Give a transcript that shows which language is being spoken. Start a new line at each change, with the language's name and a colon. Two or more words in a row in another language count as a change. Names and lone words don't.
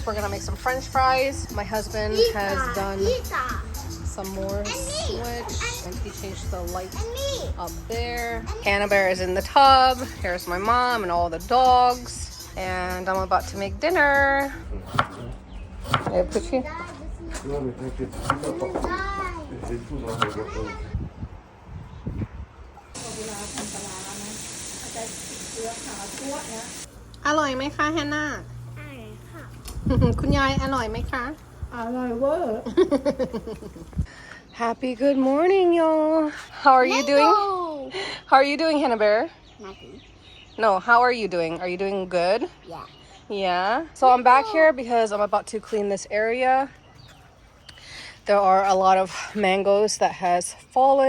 English: We're gonna make some French fries. My husband has done some more switch, and he changed the light up there. Hannah Bear is in the tub. Here's my mom and all the dogs. And I'm about to make dinner. Hey, Pucci.
French: Non, mais t'inquiète, j'ai tout dans la boîte.
Thai: อร่อยไหมคะแฮนนาคุณยายอร่อยไหมคะ อร่อยเวอร์
English: Happy good morning, y'all. How are you doing? How are you doing, Hannah Bear? Nothing. No, how are you doing? Are you doing good? Yeah. Yeah. So I'm back here because I'm about to clean this area. There are a lot of mangoes that has fallen.